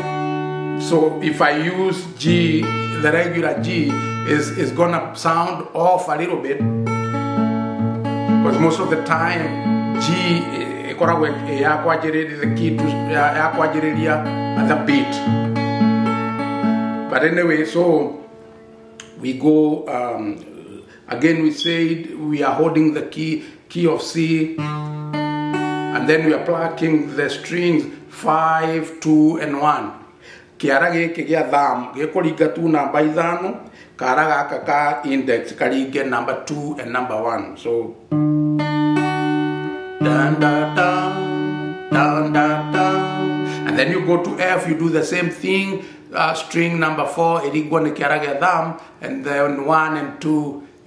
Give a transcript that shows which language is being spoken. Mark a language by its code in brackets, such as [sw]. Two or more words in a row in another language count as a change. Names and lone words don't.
[en] So if I use G, the regular G is gonna sound off a little bit, because most of the time G is the key to the beat. But anyway, so we go. Again, we said we are holding the key of C, and then we are plucking the strings 5, 2, and 1. [mer] Kiara geke gia tham gekoriga tu namba ithano, kara gaka ka index karige [en] number 2 and number 1. So dun dun dun dun dun dun, and then you go to F. You do the same thing. String number 4 [mer] irigone kiara ge tham, [en] and then 1 and 2.